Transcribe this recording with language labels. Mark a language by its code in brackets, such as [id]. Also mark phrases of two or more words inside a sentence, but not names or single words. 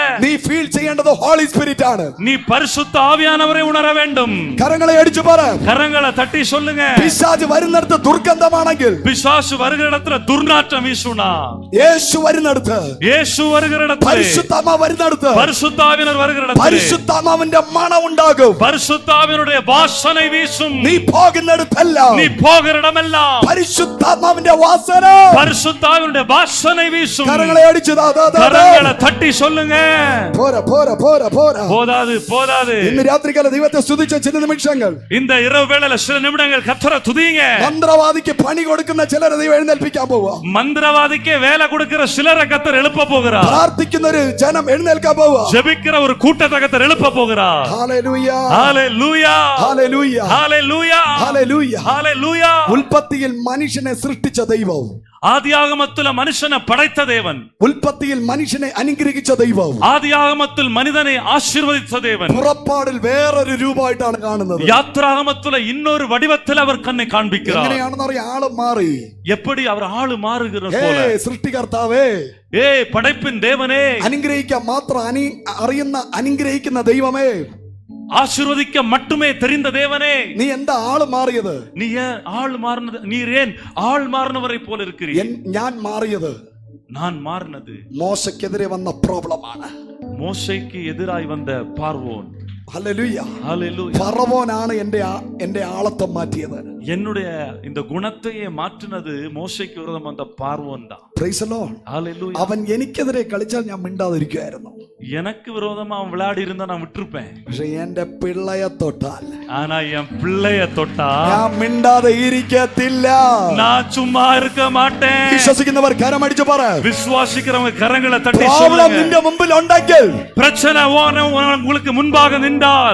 [ml] നീ ഫീൽ ചെയ്യേണ്ടത് [en] Holy Spirit [ml] ആണ്. [ta] நீ பரிசுத்த ஆவியானவரை உணர வேண்டும். [ml] കരങ്ങളെ അടിച്ചു പറ. [ta] கரங்களை தட்டி சொல்லுங்க. [ml] പിശാച് വരുന്നിടത്ത് ദുർഗന്ധമാണെങ്കിൽ, [ta] பிசாசு வருகிற இடத்துல துர்நாற்றம் வீசுனா, [ml] യേശു വരുന്നിടത്ത്, [ta] இயேசு வருகிற இடத்துல, [ml] പരിശുദ്ധാത്മാ വരുന്നിടത്ത്, [ta] பரிசுத்த ஆவியானவர் வருகிற இடத்துல [ml] പരിശുദ്ധാത്മാവിന്റെ മണം ഉണ്ടാകും. [ta] பரிசுத்த ஆவியானுடைய வாசனை வீசும். [ml] നീ പോകുന്നിടത്തല്ല, [ta] நீ போகிற இடமெல்லாம் [ml] പരിശുദ്ധാത്മാവിന്റെ വാസന, [ta] பரிசுத்த ஆவியானுடைய வாசனை வீசும். [ml] കരങ്ങളെ അടിച്ചു [ta] கரங்களை தட்டி சொல்லுங்க. [ml] പോരാ പോരാ പോരാ പോരാ. [ta] போதாது போதாது. [ml] ഇന്ന് രാത്രികാല ദൈവത്തെ സ്തുതിച്ച ചില നിമിഷങ്ങൾ, [ta] இந்த இரவு வேளையில சில நிமிடங்கள் கர்த்தரை துதிங்க. [ml] മന്ത്രവാദിക്ക് പണി കൊടുക്കുന്ന ചിലരെ ദൈവം എഴുന്നേൽപ്പിക്കാൻ പോവാ. [ta] மந்திரவாதிக்கு வேலை கொடுக்கிற சிலரை கர்த்தர் எழுப்ப போகிறார். [ml] പ്രാർത്ഥിക്കുന്ന ഒരു ജനം എഴുന്നേൽക്കാൻ പോവാ. [ta] ஜெபிக்கிற ஒரு கூட்டத்தை கர்த்தர் எழுப்ப போகிறார். [ml] ഹല്ലേലൂയ [ta] ஹalleluya [ml] ഹല്ലേലൂയ [ta] ஹalleluya [ml] ഹല്ലേലൂയ. [ta] ஹalleluya. [ml] ഉൽപ്പത്തിയിൽ മനുഷ്യനെ സൃഷ്ടിച്ച ദൈവം, [ta] ஆதியாகமத்தில் மனுஷனை படைத்த தேவன், [ml] ഉൽപ്പത്തിയിൽ മനുഷ്യനെ അനുഗ്രഹിച്ച ദൈവം, [ta] ஆதியாகமத்தில் மனிதனை ஆசீர்வதித்த தேவன், [ml] പുറപ്പാടിൽ വേറൊരു രൂപമായിട്ടാണ് കാണുന്നത്. [ta] யாத்ராகமத்துல இன்னொரு வடிவத்தில் அவர் கண்ணை காண்பிக்கிறார். [ml] എങ്ങനെയാണെന്ന് അറിയാം, ആള് മാറി. [ta] எப்படி அவர் ஆளு மாறுகிற போல. [ml] സൃഷ്ടികർത്താവേ, [ta] படைப்பின் தேவனே, [ml] അനുഗ്രഹിക്കാൻ മാത്രം അറിയുന്ന അനുഗ്രഹിക്കുന്ന ദൈവമേ, [ta] ஆசீர்வதிக்க மட்டுமே தெரிந்த தேவனே, [ml] നീ എന്താ ആള് മാറിയത്? [ta] நீ ஏன் ஆள் மாறினது? நீர் ஏன் ஆள் மாறினவரை போல இருக்கிறீர்? [ml] ഞാൻ മാറിയത് [ta] நான் மாறினது [ml] മോശക്കെതിരെ വന്ന പ്രോബ്ലമാണ്. [ta] மோசேக்கு எதிராய் வந்த பார்வோன். [ml] ഹല്ലേലൂയ. [ta] ஹalleluya. [ml] ഫറവോനാണ് എന്റെ ആളത്വം മാറ്റിയത്. [ta] என்னுடைய இந்த குணத்தையே மாற்றினது மோசேக்கு விரோதம் வந்த பார்வோன் தான். [en] Praise the Lord. [ta] ஹalleluya. [ml] അവൻ എനിക്കെതിരെ കളിച്ചാൽ ഞാൻ മിണ്ടാതിരിക്കുമായിരുന്നു. [ta] எனக்கு விரோதமா அவன் விளையாடி இருந்தா நான் விட்டுருப்பேன். [ml] പക്ഷെ എന്റെ പിള്ളയെ തൊട്ടാൽ, [ta] ஆனா என் பிள்ளைய தொட்டா [ml] ഞാൻ മിണ്ടാതെ ഇരിക്കത്തില്ല. [ta] நான் சும்மா இருக்க மாட்டேன். [ml] വിശ്വസിക്കുന്നവർ കരമടിച്ചു പറ. [ta] விசுவாசிக்கிறவங்க கரங்களை தட்டி [ml] പ്രോബ്ലം [ta] சொல்லுங்க. [ml] നിന്റെ മുമ്പിൽ ഉണ്ടെങ്കിൽ, [ta] பிரச்சனை உங்களுக்கு முன்பாக நின்றால்